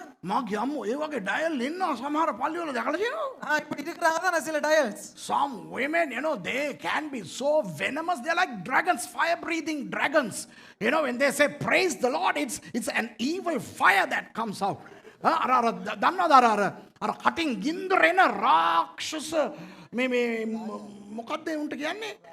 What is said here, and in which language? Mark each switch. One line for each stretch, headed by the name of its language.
Sinhala: මගේ අම්මෝ ඒ වගේ ඩයල් ඉන්නවා සමහර පල්ලිවල දැකලා තියෙනවා.
Tamil: இப்படி இருக்கிறாங்க தான் சில dials.
English: Some women, you know, they can be so venomous. They're like dragons, fire-breathing dragons. You know, when they say praise the Lord, it's an evil fire that comes out.
Sinhala: දන්නවද අර කටින් ගින්දර එන රාක්ෂස මේ මොකක්ද උන්ට කියන්නේ?